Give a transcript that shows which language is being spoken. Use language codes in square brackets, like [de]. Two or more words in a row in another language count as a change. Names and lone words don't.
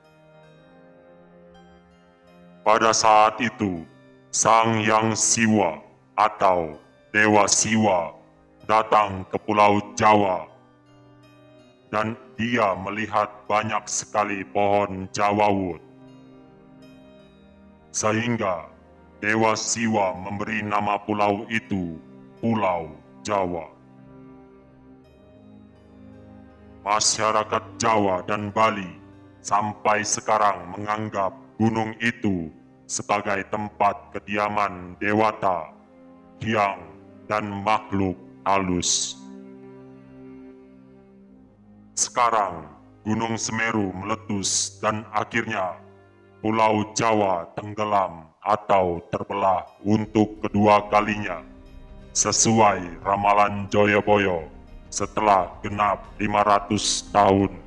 [id] Pada saat itu, Sang Hyang Siwa atau Dewa Siwa datang ke Pulau Jawa, dan dia melihat banyak sekali pohon jawawut, sehingga Dewa Siwa memberi nama pulau itu Pulau Jawa. Masyarakat Jawa dan Bali sampai sekarang menganggap gunung itu sebagai tempat kediaman dewata, hyang, dan makhluk halus. Sekarang Gunung Semeru meletus dan akhirnya Pulau Jawa tenggelam atau terbelah untuk kedua kalinya, sesuai ramalan Joyoboyo setelah genap 500 tahun.